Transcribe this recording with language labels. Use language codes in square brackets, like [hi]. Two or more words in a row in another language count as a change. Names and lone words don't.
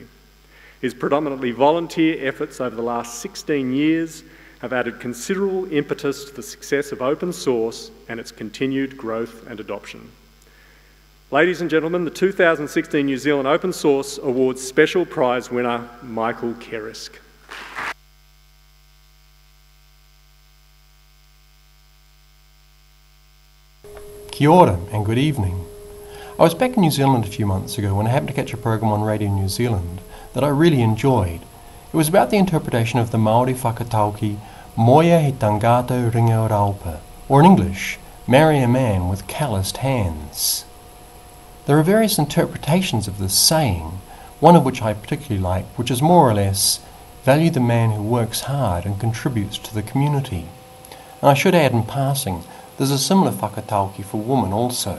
[en] His predominantly volunteer efforts over the last 16 years have added considerable impetus to the success of open source and its continued growth and adoption. Ladies and gentlemen, the 2016 New Zealand Open Source Awards Special Prize winner, Michael Kerisk. [mi] Kia ora [en] and good evening. I was back in New Zealand a few months ago when I happened to catch a program on Radio New Zealand that I really enjoyed. It was about the interpretation of the Māori [mi] whakatauki, Moia he tangata ringa o raupa, [en] or in English, marry a man with calloused hands. There are various interpretations of this saying, one of which I particularly like, which is more or less, value the man who works hard and contributes to the community. And I should add in passing, there's a similar whakatauki for women also.